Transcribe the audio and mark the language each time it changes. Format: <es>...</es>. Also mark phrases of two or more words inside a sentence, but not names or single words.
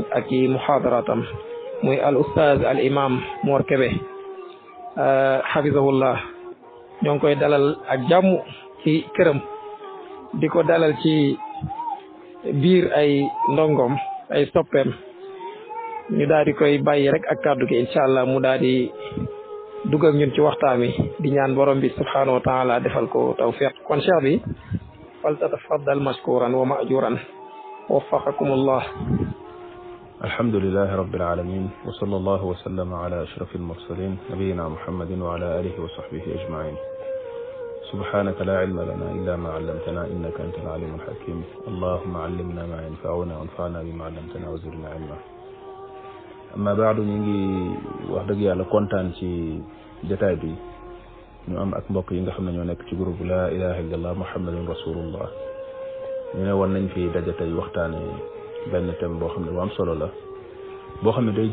<wo>ak i muhaadaratam muy</wo> <ar>الأستاذ الإمام</ar> <wo>Mor Kébé hafizahullah ñoo ngi koy dalal ak jàmm ci këram di ko dalal ci biir ay ndongom ay soppeem ñu daal di koy bàyyi rek ak kàddu gi</wo> <ar>إن شاء الله</ar> <wo>mu daal di dugg ak ñun ci waxtaan wi di ñaan borom bi</wo> <ar>سبحانه وتعالى</ar> <wo>defal ko tawfiq kon cheikh bi fal</wo> <ar>تفضل مشكورا ومأجورا وفقكم الله. الحمد لله رب العالمين وصلى الله وسلم على أشرف المرسلين نبينا محمد وعلى آله وصحبه أجمعين سبحانك لا علم لنا إلا ما علمتنا إنك أنت العليم الحكيم اللهم علمنا ما ينفعنا وانفعنا بما علمتنا وزدنا علما أما بعد</ar> <wo>ñu ngi wax dëgg yàlla kontaan ci jotaay bi ñu am ak mbokk yi nga xam ne ñoo nekk ci groupe</wo> <ar>لا إله إلا الله محمد رسول الله</ar> <wo>ñu ne woon nañ fi daje tey waxtaane benn thème boo xam ne bu am solo la boo xam ne day</wo>